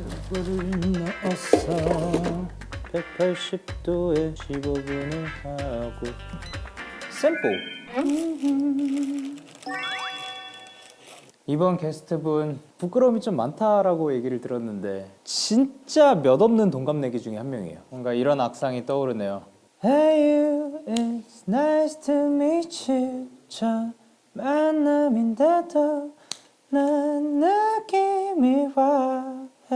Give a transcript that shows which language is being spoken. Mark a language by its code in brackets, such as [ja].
[ko] 물을 넣어서 180도에 15분을 하고 샘플. 이번 게스트분 부끄러움이 좀 많다라고 얘기를 들었는데 진짜 몇 없는 동갑내기 중에 한 명이에요. 뭔가 이런 악상이 떠오르네요. [en] Hey you, it's nice to meet you. [ko] 첫 만남인데도 난 느낌이 와.